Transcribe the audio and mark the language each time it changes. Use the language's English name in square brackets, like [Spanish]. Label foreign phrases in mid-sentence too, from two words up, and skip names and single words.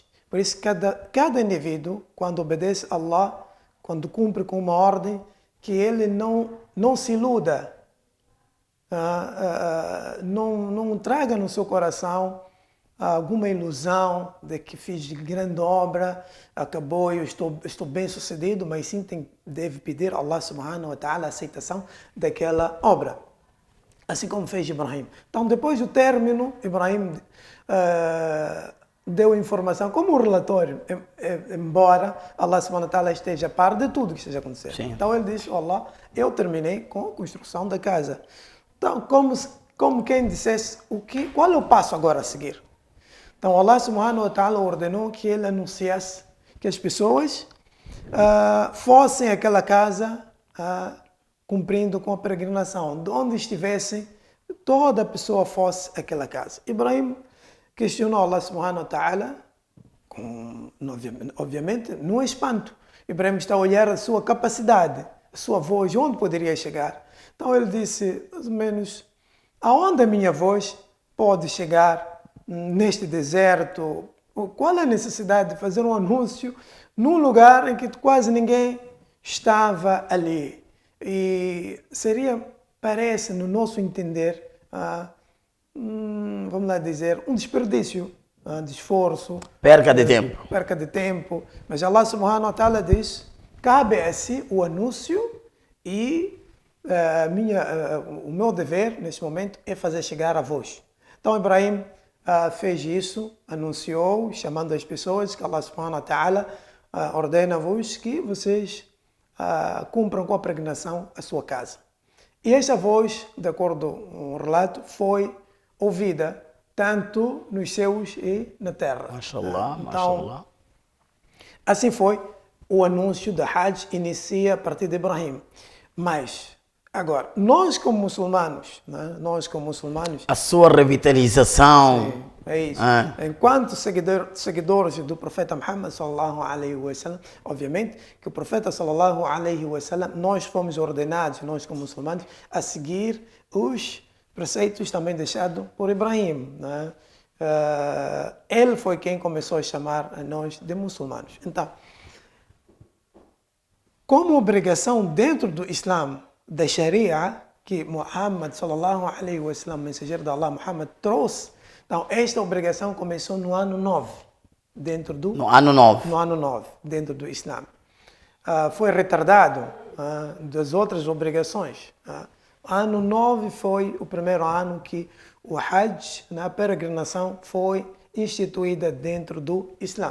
[Portuguese] Por isso cada indivíduo, quando obedece a Allah, quando cumpre com uma ordem, que ele não se iluda, não traga no seu coração alguma ilusão de que fiz grande obra, acabou, eu estou bem sucedido, mas sim deve pedir a [Arabic] الله سبحانه وتعالى [Portuguese] a aceitação daquela obra. Assim como fez Ibrahim. Então, depois do término, Ibrahim deu informação, como um relatório, embora [Arabic] الله سبحانه وتعالى [Portuguese] esteja a par de tudo que esteja acontecendo. Sim. Então ele diz, Allah, eu terminei com a construção da casa. Então, como quem dissesse, qual é o passo agora a seguir? Então, [Arabic] الله سبحانه وتعالى [Portuguese] ordenou que ele anunciasse que as pessoas fossem àquela casa cumprindo com a peregrinação. De onde estivessem, toda pessoa fosse àquela casa. Ibrahim questionou [Arabic] الله سبحانه وتعالى, [Portuguese] obviamente, no espanto. Ibrahim está a olhar a sua capacidade, a sua voz, onde poderia chegar. Então ele disse, mais ou menos, aonde a minha voz pode chegar neste deserto? Qual é a necessidade de fazer um anúncio num lugar em que quase ninguém estava ali? E seria, parece, no nosso entender, vamos lá dizer, um desperdício de esforço. Perca de tempo. Perca de tempo. Mas [Arabic] الله سبحانه وتعالى [Portuguese] diz, cabe a si o anúncio e o meu dever nesse momento é fazer chegar a voz. Então Ibrahim fez isso, anunciou, chamando as pessoas que [Arabic] الله سبحانه وتعالى [Portuguese] ordena-vos que vocês cumpram com a peregrinação a sua casa. E esta voz, de acordo com o relato, foi ouvida tanto nos céus e na terra. Mashallah, então, mashallah. Assim foi, o anúncio da Hajj inicia a partir de Ibrahim. Mas, agora, nós como muçulmanos, a sua revitalização. Sim, é isso. Enquanto seguidores do profeta Muhammad [Arabic] صلى الله عليه وسلم, [Portuguese] obviamente que o profeta [Arabic] صلى الله عليه وسلم, [Portuguese] nós fomos ordenados, nós como muçulmanos, a seguir os preceitos também deixados por Ibrahim. Né? Ele foi quem começou a chamar a nós de muçulmanos. Então, como obrigação dentro do Islã, da Sharia, que Muhammad [Arabic] صلى الله عليه وسلم, [Portuguese] mensageiro de Allah, Muhammad trouxe. Então, esta obrigação começou no ano 9, No ano 9, dentro do Islã. Foi retardado das outras obrigações. Ano 9 foi o primeiro ano que o Hajj, na peregrinação, foi instituída dentro do Islã.